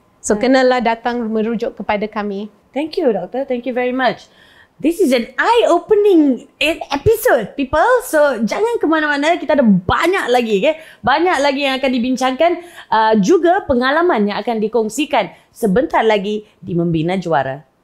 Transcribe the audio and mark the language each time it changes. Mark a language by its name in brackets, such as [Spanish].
[Malay] So kenalah datang merujuk kepada kami. [English] Thank you, Doctor. Thank you very much. This is an eye-opening episode, people. [Malay] So, jangan ke mana-mana. Kita ada banyak lagi, banyak lagi yang akan dibincangkan. Juga pengalaman yang akan dikongsikan sebentar lagi di Membina Juara.